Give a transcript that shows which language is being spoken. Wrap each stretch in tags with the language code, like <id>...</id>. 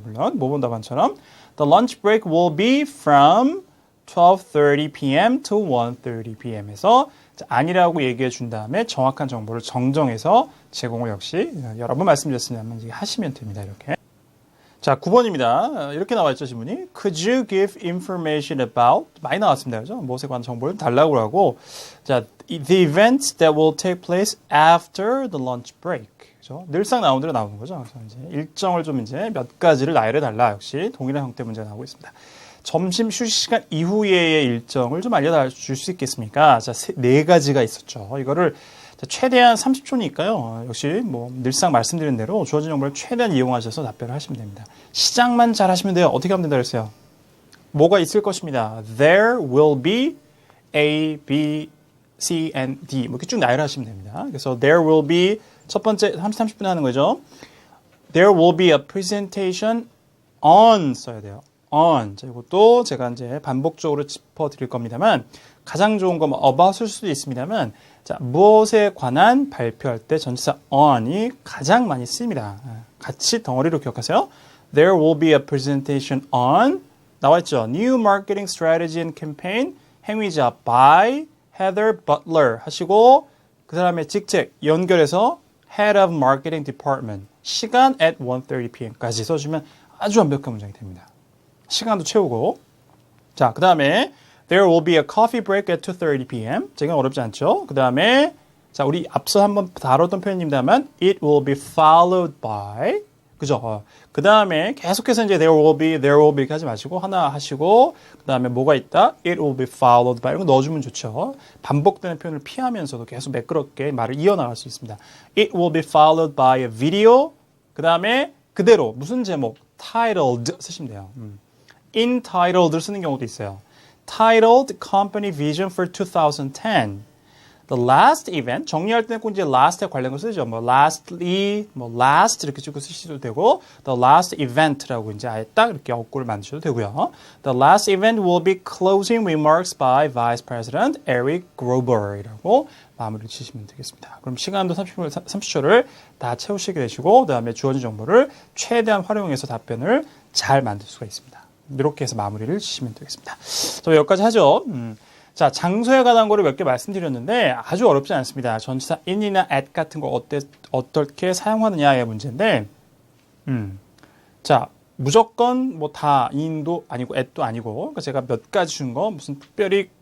<ko>물론 모범 답안처럼</ko> <en>The lunch break will be from 12:30 p.m. to 1:30 p.m.</en> <ko>에서 아니라고 얘기해 준 다음에 정확한 정보를 정정해서 제공을 역시 여러 번 말씀드렸습니다만 이제 하시면 됩니다. 이렇게. 자, 9번입니다. 이렇게 나와 있죠, 지문이.</ko> <en>Could you give information about?</en> <ko>많이 나왔습니다. 그죠? 무엇에 관한 정보를 달라고 하고.</ko> <en>자, the events that will take place after the lunch break.</en> <ko>그죠? 늘상 나오는 대로 나오는 거죠. 그래서 이제 일정을 좀 이제 몇 가지를 나열해 달라. 역시 동일한 형태 문제가 나오고 있습니다. 점심 휴식 시간 이후의 일정을 좀 알려줄 수 있겠습니까? 자, 네 가지가 있었죠. 이거를 최대한 30초니까요. 역시 뭐 늘상 말씀드린 대로 주어진 정보를 최대한 이용하셔서 답변을 하시면 됩니다. 시작만 잘 하시면 돼요. 어떻게 하면 된다 그랬어요? 뭐가 있을 것입니다.</ko> <en>There will be A, B, C, and D.</en> <ko>뭐 이렇게 쭉 나열하시면 됩니다. 그래서</ko> <en>there will be</en> <ko>첫 번째 30분 하는 거죠.</ko> <en>There will be a presentation on</en> <ko>써야 돼요.</ko> <en>on.</en> <ko>자, 이것도 제가 이제 반복적으로 짚어드릴 겁니다만 가장 좋은 건 about일 수도 있습니다만 자, 무엇에 관한 발표할 때 전치사 on이 가장 많이 쓰입니다. 같이 덩어리로 기억하세요.</ko> <en>There will be a presentation on</en> <ko>나와 있죠.</ko> <en>New marketing strategy and campaign 행위자 by Heather Butler</en> <ko>하시고 그 사람의 직책 연결해서</ko> <en>Head of Marketing Department 시간 at 1:30 p.m.까지</en> <ko>써주면 아주 완벽한 문장이 됩니다. 시간도 채우고 자, 그 다음에</ko> <en>There will be a coffee break at 2:30 p.m.</en> <ko>제가 어렵지 않죠? 그 다음에 자, 우리 앞서 한번 다뤘던 표현입니다만</ko> <en>It will be followed by</en> <ko>그죠? 그 다음에 계속해서 이제</ko> <en>there will be</en> <ko>하지 마시고 하나 하시고 그 다음에 뭐가 있다?</ko> <en>It will be followed by</en> <ko>이런 거 넣어주면 좋죠. 반복되는 표현을 피하면서도 계속 매끄럽게 말을 이어나갈 수 있습니다.</ko> <en>It will be followed by a video</en> <ko>그 다음에 그대로 무슨 제목? titled 쓰시면 돼요. entitled를 쓰는 경우도 있어요.</ko> <en>Titled Company Vision for 2010. The last event</en> <ko>정리할 때는 꼭 이제 last에 관련 거 쓰죠. 뭐 lastly, 뭐 last 이렇게 쭉 쓰셔도 되고,</ko> <en>the last event</en> <ko>라고 이제 아예 딱 이렇게 어구를 만드셔도 되고요.</ko> <en>The last event will be closing remarks by Vice President Eric Grover이라고</en> <ko>마무리를 치시면 되겠습니다. 그럼 시간도 30초를 다 채우시게 되시고, 그 다음에 주어진 정보를 최대한 활용해서 답변을 잘 만들 수가 있습니다. 이렇게 해서 마무리를 치시면 되겠습니다. 자, 여기까지 하죠. 자, 장소에 관한 거를 몇 개 말씀드렸는데 아주 어렵지 않습니다. 전치사 in이나 at 같은 거 어떻게 사용하느냐의 문제인데, 자, 무조건 뭐 다 in도 아니고 at도 아니고, 그러니까 제가 몇 가지 준 거 무슨 특별히</ko>